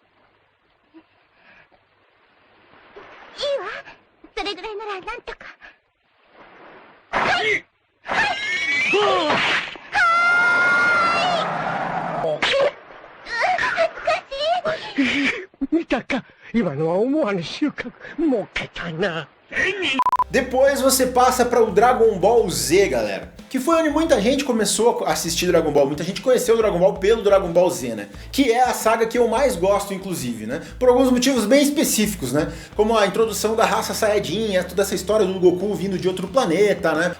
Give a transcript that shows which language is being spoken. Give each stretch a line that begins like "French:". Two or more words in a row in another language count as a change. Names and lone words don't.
Japanese: それぐらいならなんとか。はい。はい。見たか今のは思わぬ収穫儲けたな。
Portuguese: Depois você passa para o Dragon Ball Z, galera. Que foi onde muita gente começou a assistir Dragon Ball. Muita gente conheceu o Dragon Ball pelo Dragon Ball Z, né? Que é a saga que eu mais gosto, inclusive, né? Por alguns motivos bem específicos, né? Como a introdução da raça Saiyajin, toda essa história do Goku vindo de outro planeta, né?